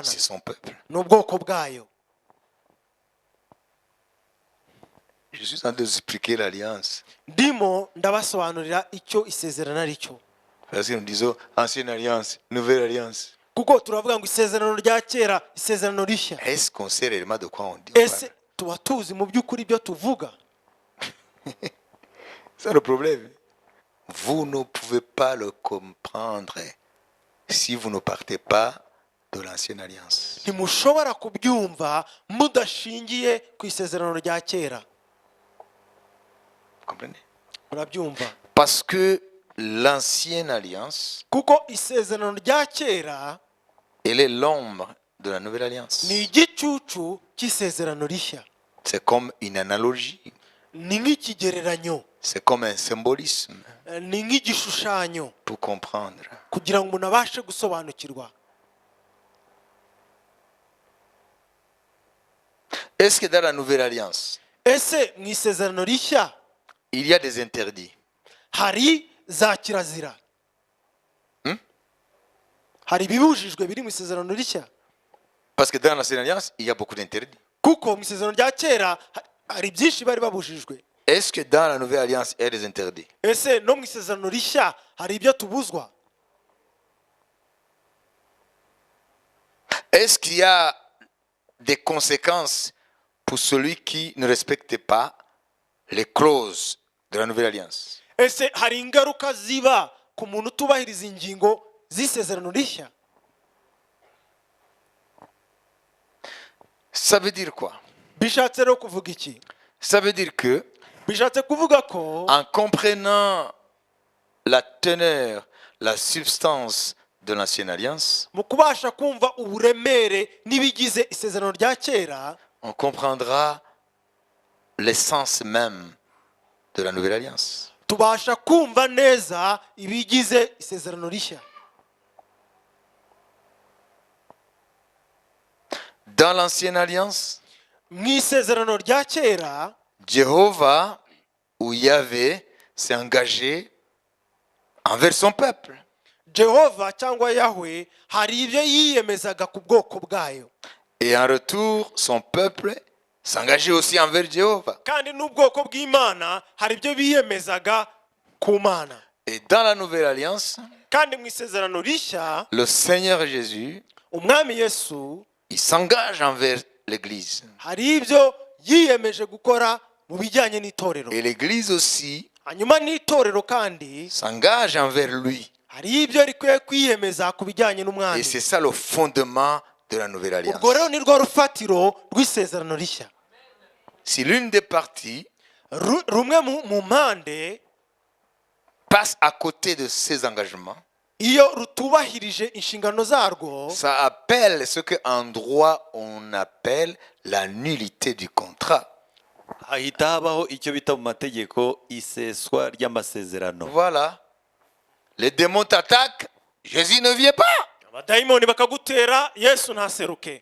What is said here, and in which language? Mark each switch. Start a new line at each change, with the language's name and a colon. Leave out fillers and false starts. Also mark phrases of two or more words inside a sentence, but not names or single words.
French: c'est son peuple.
Kinyarwanda: ni ubwoko bwayo.
French: Je suis en train d'expliquer l'alliance.
Kinyarwanda: ndimo ndabasobanurira icyo isezerano ari cyo,
French: Parce que nous disons ancienne alliance, nouvelle alliance.
Kinyarwanda: kuko turavuga ngo isezerano rya kera isezerano rishya.
French: Est-ce qu'on sait réellement de quoi on dit? On
Kinyarwanda: Ese
French: parle?
Kinyarwanda: tuba tuzi mu by'ukuri ibyo tuvuga?
French: C'est le problème. Vous ne pouvez pas le comprendre si vous ne partez pas de l'ancienne alliance.
Kinyarwanda: Ntimushobora kubyumva mudashingiye ku isezerano rya kera.
French: Vous comprenez?
Kinyarwanda: Murabyumva?
French: Parce que l'ancienne alliance,
Kinyarwanda: Kuko isezerano rya kera
French: elle est l'ombre de la nouvelle alliance.
Kinyarwanda: ni igicucu cy'isezerano rishya.
French: C'est comme une analogie.
Kinyarwanda: Ni nk'ikigereranyo,
French: C'est comme un symbolisme
Kinyarwanda: ni nk'igishushanyo
French: pour comprendre.
Kinyarwanda: kugira ngo umuntu abashe gusobanukirwa.
French: Est-ce que dans la nouvelle alliance,
Kinyarwanda: Ese mu isezerano rishya
French: il y a des interdits?
Kinyarwanda: hari za kirazira? Hari ibibujijwe biri mu isezerano rishya?
French: Parce que dans l'ancienne alliance, il y a beaucoup d'interdits.
Kinyarwanda: Kuko mu isezerano rya kera hari byinshi bari babujijwe.
French: Est-ce que dans la nouvelle alliance, il y a des interdits?
Kinyarwanda: Ese no mu isezerano rishya hari ibyo tubuzwa?
French: Est-ce qu'il y a des conséquences pour celui qui ne respecte pas les clauses de la nouvelle alliance?
Kinyarwanda: Ese hari ingaruka ziba ku muntu utubahiriza ingingo z'isezerano rishya?
French: Ça veut dire quoi?
Kinyarwanda: Bishatse rero kuvuga iki?
French: Ça veut dire que,
Kinyarwanda: Bishatse kuvuga ko
French: en comprenant la teneur, la substance de l'ancienne alliance,
Kinyarwanda: mu kubasha kumva uburemere n'ibigize isezerano rya kera,
French: on comprendra l'essence même de la nouvelle alliance.
Kinyarwanda: tubasha kumva neza ibigize isezerano rishya.
French: Dans l'ancienne alliance,
Kinyarwanda: Mu isezerano rya kera,
French: Jéhovah ou Yahvé s'est engagé envers son peuple.
Kinyarwanda: Jehova cyangwa Yahwe hari ibyo yiyemezaga ku bwoko bwayo,
French: Et en retour, son peuple s'engageait aussi envers Jéhovah.
Kinyarwanda: kandi n'ubwoko bw'Imana hari ibyo biyemezaga ku Mana.
French: Et dans la nouvelle alliance,
Kinyarwanda: Kandi mu isezerano rishya
French: le Seigneur Jésus,
Kinyarwanda: umwami Yesu
French: il s'engage envers l'Église.
Kinyarwanda: hari ibyo yiyemeje gukora mu bijyanye n'itorero,
French: Et l'Église aussi
Kinyarwanda: hanyuma n'itorero kandi
French: s'engage envers lui.
Kinyarwanda: hari ibyo rikwiye kwiyemeza ku bijyanye
French: Et
Kinyarwanda: n'umwami.
French: c'est ça le fondement de la nouvelle alliance.
Kinyarwanda: Urwo rero ni rwo rufatiro rw'isezerano rishya.
French: Si l'une des parties
Kinyarwanda: Rumwe mu mpande
French: passe à côté de ses engagements,
Kinyarwanda: iyo rutubahirije inshingano zarwo,
French: ça appelle ce qu'en droit on appelle la nullité du contrat.
Kinyarwanda: hahita habaho icyo bita mu mategeko iseswa ry'amasezerano.
French: Voilà. Les démons t'attaquent, Jésus ne vient pas.
Kinyarwanda: abadayimoni bakagutera, Yesu ntaseruke,